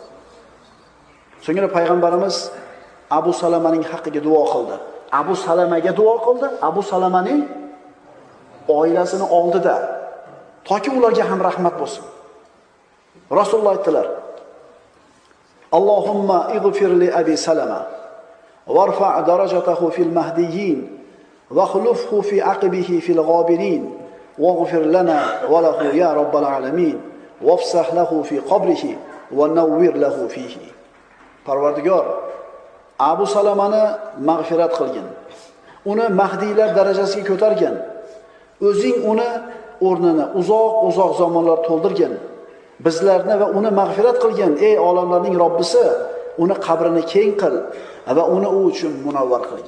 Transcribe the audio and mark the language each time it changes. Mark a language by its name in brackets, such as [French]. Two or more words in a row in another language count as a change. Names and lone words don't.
[Uzbek] So'ngra payg'ambarimiz Abu Salamaning haqqiga duo qildi. Abu Salamaga duo qildi, Abu Salamaning oilasini oldida, toki ularga ham rahmat bo'lsin. Rasululloh aytdilar: [Arabic] "اللهم اغفر لأبي سلمة وارفع درجته في المهديين واخلفه في عقبه في الغابرين واغفر لنا وله يا رب العالمين وافسح له في قبره ونور له فيه." [Uzbek] Parvardigor, Abu Salamani mag'firat qilgin. Uni mahdiylar darajasiga ko'targin. O'zing uni o'rnini uzoq zamonlar to'ldirgin. Bizlarni va uni mag'firat qilgin. Ey olamlarning Robbisi, uni qabrini keng qil va uni u uchun munavvar qilgin.